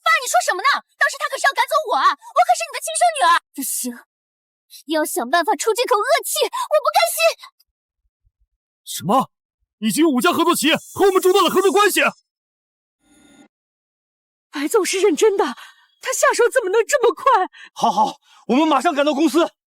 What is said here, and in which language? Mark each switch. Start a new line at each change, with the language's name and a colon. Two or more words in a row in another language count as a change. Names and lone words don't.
Chinese: 爸，你說什麼呢？當時他可是要趕走我啊！我可是你的親生女兒。不行，要想辦法出這口惡氣，我不甘心。什麼？已經有5家合作企業和我們中斷了合作關係？白總是認真的，他下手怎麼能這麼快？好，我們馬上趕到公司。